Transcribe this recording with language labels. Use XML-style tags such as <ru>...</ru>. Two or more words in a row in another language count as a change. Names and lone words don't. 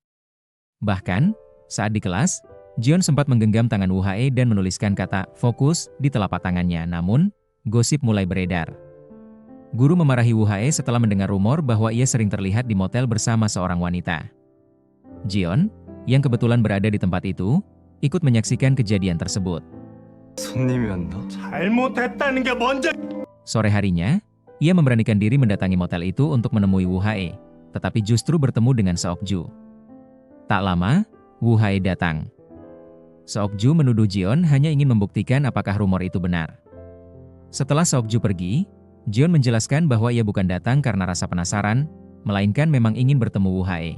<id>Bahkan, saat di kelas, Jion sempat menggenggam tangan Wu Hae dan menuliskan kata "fokus" di telapak tangannya. Namun, gosip mulai beredar. Guru memarahi Wu Hae setelah mendengar rumor bahwa ia sering terlihat di motel bersama seorang wanita. Jion, yang kebetulan berada di tempat itu, ikut menyaksikan kejadian tersebut.</id> <ko>손님이 왔나? 잘못했다는 게 뭔지.</ko> <id>Sore harinya, ia memberanikan diri mendatangi motel itu untuk menemui Wu Hae, tetapi justru bertemu dengan Seokju. Tak lama, Wu Hae datang. Seokju menuduh Jion hanya ingin membuktikan apakah rumor itu benar. Setelah Seokju pergi, Jion menjelaskan bahwa ia bukan datang karena rasa penasaran, melainkan memang ingin bertemu Wu Hae.</id>